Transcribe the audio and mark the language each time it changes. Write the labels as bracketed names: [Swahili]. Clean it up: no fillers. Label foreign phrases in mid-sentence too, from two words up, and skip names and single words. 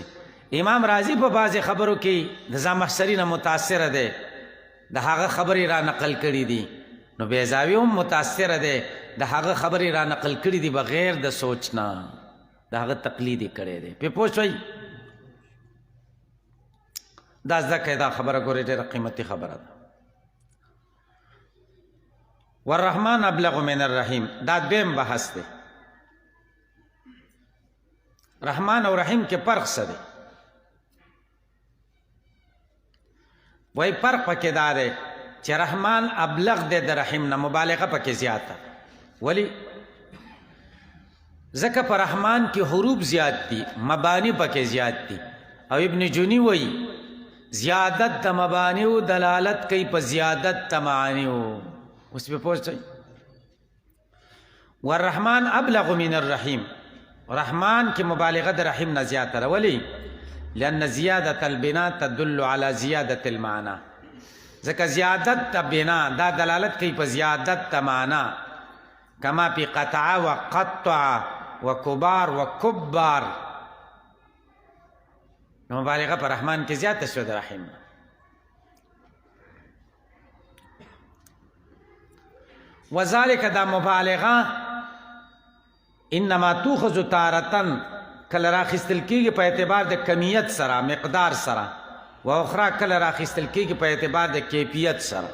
[Pashto] امام رازي په بعضې خبرو کې د زمخشري نه متاثره دی، د هغه خبرې را نقل کړي دي. نو بیضاوي هم متاثره دی، د هغه خبرې را نقل کړي دي بغیر د سوچ نه، د هغه تقلید یې کړی دی. پې پوه شوئ؟ دا زده کړئ، دا خبره ګورئ ډېره قیمتي خبره ده. [Arabic] والرحمن ابلغ من الرحیم، [Pashto] دا دویم بحث دی. رحمان او رحیم کې فرق څه دی؟ وایي فرق پکې دا دی چې رحمان ابلغ دی د رحیم نه، مبالغه پکې زیاته. ولی؟ ځکه په رحمان کې حروف زیات دي، مبانی پکې زیات دي، او ابن جونی وایي زیادت د مبانیو دلالت کوي په زیادت د معانیو. اوس پې پوه شئ؟ [Arabic] والرحمن ابلغ من الرحیم، [Pashto] رحمان کې مبالغه د رحیم نه زیاته ده. ولی؟ [Arabic] لأن زیادة البنا تدل على زیادة المعنى، [Pashto] ځکه زیادت د بنا دا دلالت کوي په زیادت د معنا، [Arabic] کما پی قطع و قطع و کبار و کبار. [Pashto] نو مبالغه پر رحمان کې زیاته شو د رحیم. وذالک دا مبالغه [Arabic] انما توخذ تارتن [Pashto] کله راخیستل کېږي په اعتبار د کمیت سره، مقدار سره، [Arabic] و اخرى [Pashto] کله راخیستل کېږي په اعتبار د کیفیت سره.